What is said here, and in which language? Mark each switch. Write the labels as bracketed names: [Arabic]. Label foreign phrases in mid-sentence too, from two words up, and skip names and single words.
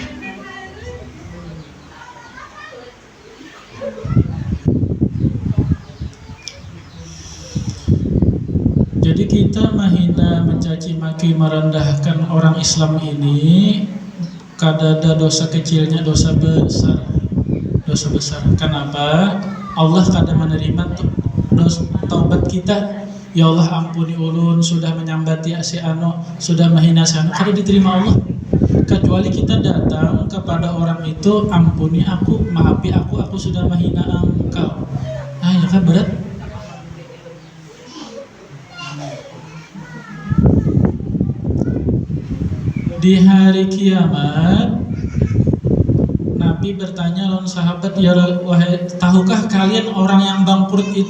[Banjar] Jadi kita menghina, mencaci maki, merendahkan orang Islam ini kadada dosa kecilnya dosa besar. [Indonesian] Dosa besar. Kenapa? Allah kadang menerima taubat kita. [Banjar] Ya Allah ampuni ulun, sudah menyambati si anu, sudah menghina si anu, kadang diterima Allah. [Indonesian] Kecuali kita datang kepada orang itu, ampuni aku, maafi aku sudah menghina engkau. Ya kan berat. [Banjar] Di hari kiamat, Nabi bertanya lawan sahabat, ya wahai, tahukah kalian orang yang bangkrut itu?